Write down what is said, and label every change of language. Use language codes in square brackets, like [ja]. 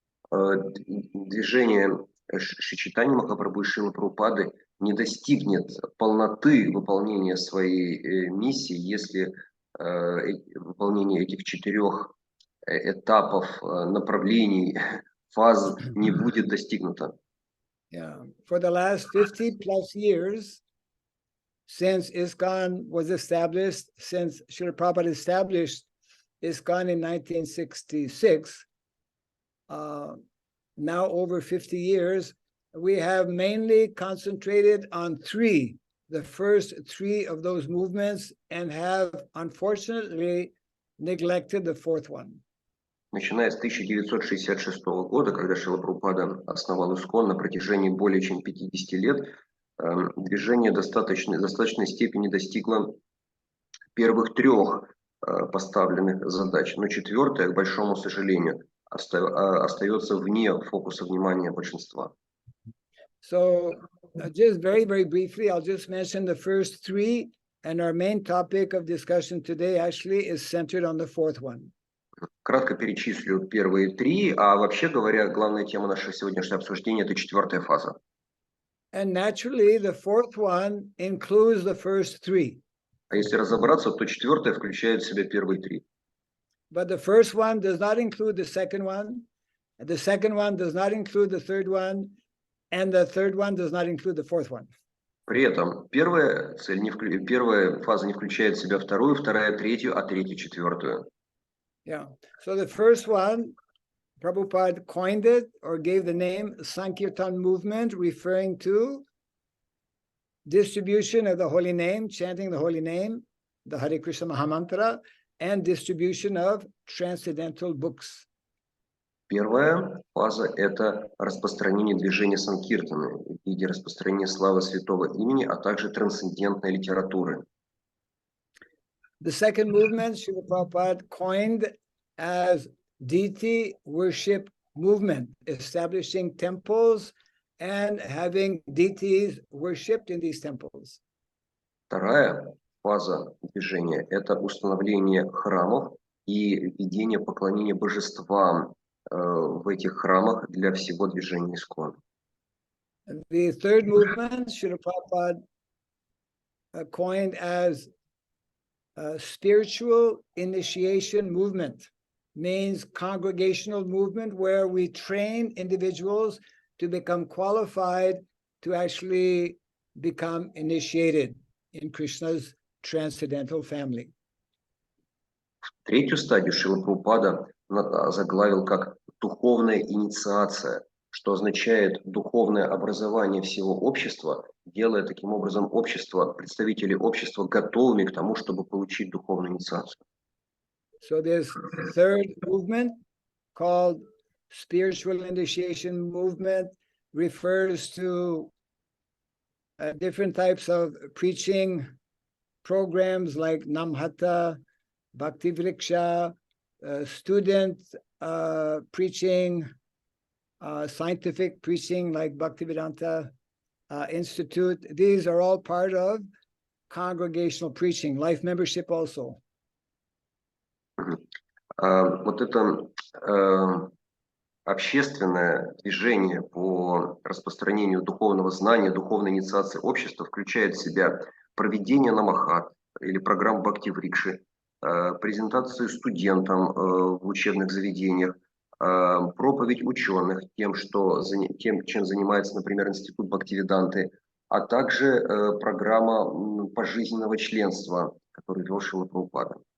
[ru] Движение Шри Чайтаньи Махапрабху и Шрилы Прабхупады не достигнет полноты выполнения своей миссии, если выполнение этих 4 этапов, направлений, фаз не будет достигнуто. [en] Yeah, for the last 50 plus years, since ISKCON was established, since Srila Prabhupada established ISKCON in 1966, now over 50 years, we have mainly concentrated on 3, the first 3 of those movements, and have unfortunately neglected the 4th one. [ru] Начиная с 1966 года, когда Шрила Прабхупада основал ИСККОН, на протяжении более чем 50 лет, движение в достаточной степени достигло первых 3 поставленных задач, но 4-я, к большому сожалению, остается вне фокуса внимания большинства. [en] So just very, very briefly, I'll just mention the first 3, and our main topic of discussion today actually is centered on the 4th one. [ru] Кратко перечислю первые 3, а вообще говоря, главная тема нашего сегодняшнего обсуждения – это 4-я фаза. [en] And naturally, the 4th one includes the first 3. [ru] А если разобраться, то 4-я включает в себя первые 3. [en] But the first one does not include the second one, and the second one does not include the third one, and the third one does not include the 4th one. [ru] При этом первая фаза не включает в себя 2-ю, 2-я 3-ю, а 3-я 4-ю. [en] Yeah. So the first one, Prabhupada coined it or gave the name Sankirtan movement, referring to distribution of the holy name, chanting the holy name, the Hare Krishna Mahamantra, and distribution of transcendental books. [ru] Первая фаза – это распространение движения Санкиртаны в виде распространения славы святого имени, а также трансцендентной литературы. [en] The second movement, Srila Prabhupada coined as deity worship movement, establishing temples and having deities worshipped in these temples. [ru] Вторая фаза движения – это установление храмов и введение поклонения божествам в этих храмах для всего движения ИСККОН. [en] The third movement, Srila Prabhupada coined as a spiritual initiation movement, means congregational movement where we train individuals to become qualified to actually become initiated in Krishna's transcendental family. [ru] Третью стадию Шрила Прабхупада заглавил как духовная инициация, что означает духовное образование всего общества, делая таким образом представителей общества готовыми к тому, чтобы получить духовную инициацию. [en] So this third movement, called spiritual initiation movement, refers to different types of preaching programs like Namhata, Bhakti Vriksha, student preaching, scientific preaching like Bhaktivedanta Institute. These are all part of congregational preaching, life membership also. [ru] Вот это общественное движение по распространению духовного знания, духовной инициации общества включает в себя проведение намахат или программ бхакти-врикши, презентацию студентам в учебных заведениях, проповедь ученых тем, чем занимается, например, Институт Бхактивиданты, а также программа пожизненного членства, которую вел Шрила Прабхупада.